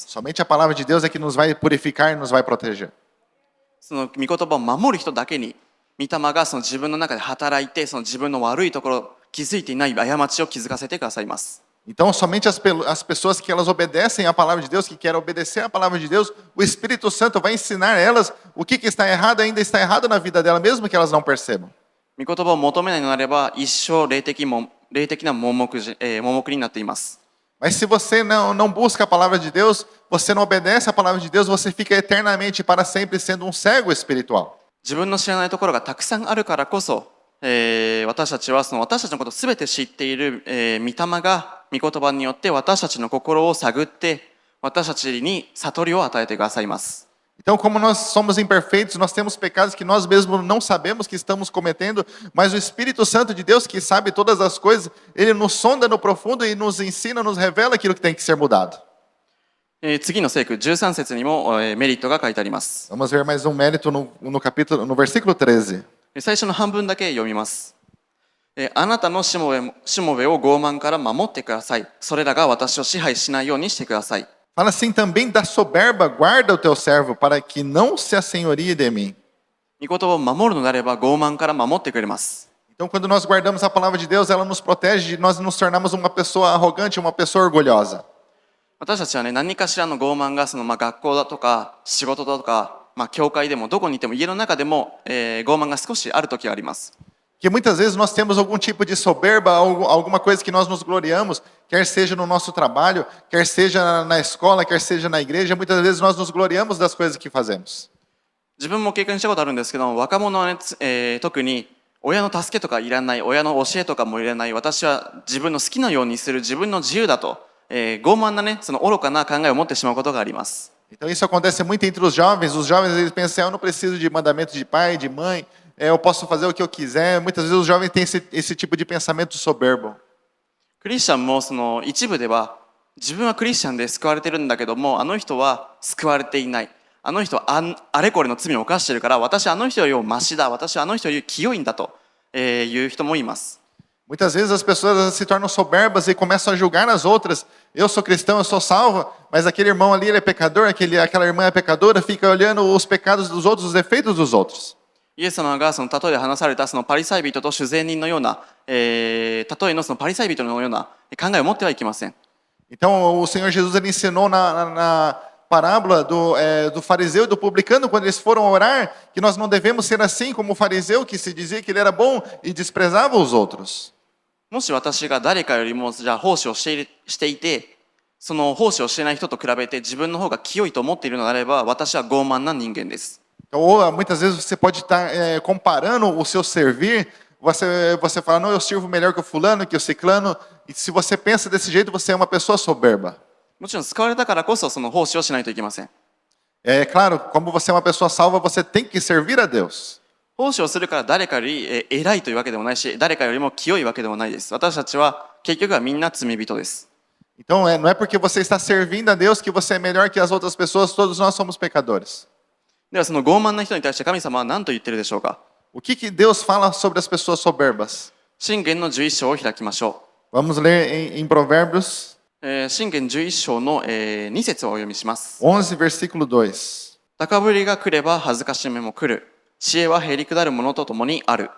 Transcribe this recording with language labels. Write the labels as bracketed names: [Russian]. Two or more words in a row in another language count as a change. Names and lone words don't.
[Portuguese] Somente a palavra de Deus é que nos vai purificar e nos vai proteger. [Japanese] その御言葉を守る人だけに、御霊がその自分の中で働いて、その自分の悪いところ、気づいていない過ちを気づかせてくださいます。 [Portuguese] Então, somente as pessoas que elas obedecem à palavra de Deus, que querem obedecer à palavra de Deus, o Espírito Santo vai ensinar elas o que está errado, ainda está errado na vida dela, mesmo que elas não percebam. [Japanese] 御言葉を求めないのであれば、一生霊的な盲目になっています。 [Portuguese] Mas se você não busca a palavra de Deus, você não obedece à palavra de Deus, você fica eternamente para sempre sendo um cego espiritual. [Japanese] 自分の知らないところがたくさんあるからこそ、私たちはその私たちのことをすべて知っている、御霊が御言葉によって私たちの心を探って私たちに悟りを与えてくださいます。 [Portuguese] Então, como nós somos imperfeitos, nós temos pecados que nós mesmos não sabemos que estamos cometendo, mas o Espírito Santo de Deus, que sabe todas as coisas, ele nos sonda no profundo e nos ensina, nos revela aquilo que tem que ser mudado. [Japanese] 次の聖句13節にも、メリットが書いてあります。 [Portuguese] Vamos ver mais um mérito no versículo 13. [Japanese] 最初の半分だけ読みます。あなたのしもべを傲慢から守ってください。それらが私を支配しないようにしてください。 [Portuguese] Fala assim também da soberba, guarda o teu servo, para que não se assenhorie de mim. [Japanese] 御言葉を守るのであれば傲慢から守ってくれます。 [Portuguese] Então, quando nós guardamos a palavra de Deus, ela nos protege de nós nos tornarmos uma pessoa arrogante, uma pessoa orgulhosa. [Japanese] 私たちはね、何かしらの傲慢が学校だとか仕事だとか、教会でもどこにいても家の中でも、傲慢が少しある時があります。 [Portuguese] Que muitas vezes nós temos algum tipo de soberba, alguma coisa que nós nos gloriamos, quer seja no nosso trabalho, quer seja na escola, quer seja na igreja, muitas vezes nós nos gloriamos das coisas que fazemos. [Japanese] 自分も経験したことあるんですけど、若者はね、特に親の助けとかいらない、親の教えとかもいらない、私は自分の好きなようにする、自分の自由だと、傲慢なね、その愚かな考えを持ってしまうことがあります。 [Portuguese] Então isso acontece muito entre os jovens eles pensam, eu não preciso de mandamento de pai, de mãe, eu posso fazer o que eu quiser. Muitas vezes os jovens têm esse tipo de pensamento soberbo. [Japanese] クリスチャンもその一部では自分はクリスチャンで救われてるんだけども、あの人は救われていない、あの人はあれこれの罪を犯してるから、私はあの人よりもマシだ、私はあの人より清いんだという人もいます。 [Portuguese] Muitas vezes as pessoas se tornam soberbas e começam a julgar as outras. Eu sou cristão, eu sou salvo, mas aquele irmão ali ele é pecador, aquela irmã é pecadora, fica olhando os pecados dos outros, os defeitos dos outros. [Japanese] イエス様がその例えで話されたそのパリサイ人と主税人のような、例えのそのパリサイ人のような考えを持ってはいけません。 [Portuguese] Então o Senhor Jesus ele ensinou na parábola do fariseu e do publicano, quando eles foram orar, que nós não devemos ser assim como o fariseu, que se dizia que ele era bom e desprezava os outros. [Japanese] もし私が誰かよりもじゃあ奉仕をしていて、その奉仕をしていない人と比べて自分の方が清いと思っているのであれば、私は傲慢な人間です。 [Portuguese] Ou muitas vezes você pode estar comparando o seu servir, você fala, não, eu sirvo melhor que o fulano, que o ciclano, e se você pensa desse jeito, você é uma pessoa soberba. [Japanese] もちろん救われたからこそその奉仕をしないといけません。 [Portuguese] É claro, como você é uma pessoa salva, você tem que servir a Deus. [Japanese] 奉仕をするから誰かより偉いというわけでもないし、誰かよりも清いわけでもないです。私たちは結局はみんな罪人です。 [Portuguese] Então, não é porque você está servindo a Deus que você é melhor que as outras pessoas, todos nós somos pecadores. [Japanese] ではその傲慢な人に対して神様は何と言ってるでしょうか。 [Portuguese] O que Deus fala sobre as pessoas soberbas? [Japanese] 箴言の11章を開きましょ [Portuguese] Vamos ler em Provérbios [Japanese] う。箴言11章の2節をお読みします。 [Portuguese] 11, versículo 2. [Japanese] 高ぶりが来れば恥ずかしめも来る。 知恵はへりくだるものとともにある。